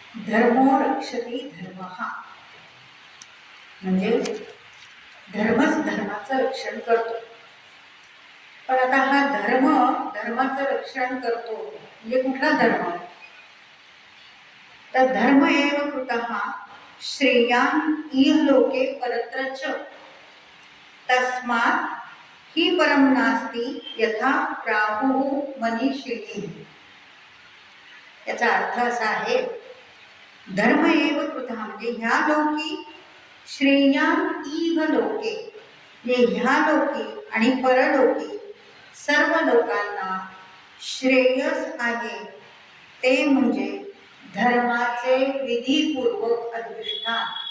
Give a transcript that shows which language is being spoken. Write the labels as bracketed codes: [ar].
[sa] धर्मो रक्षति धर्मः [mr] म्हणजे धर्मच धर्माचं रक्षण करतो. पण आता हा धर्म धर्माचं रक्षण करतो म्हणजे कुठला धर्म? [sa] तर धर्म एव कृतः श्रेयान् इहलोके परत्र च तस्मात् हि परम नास्ति यथा प्राहुः मनीषिणी. [mr] याचा अर्थ असा आहे, [sa] धर्म एव कृतः [mr] म्हणजे ह्या लोकी [sa] श्रेयान् इह लोके [mr] म्हणजे ह्या लोकी आणि परलोकी सर्व लोकांना श्रेयस आहे ते म्हणजे धर्माचे विधीपूर्वक अधिष्ठान.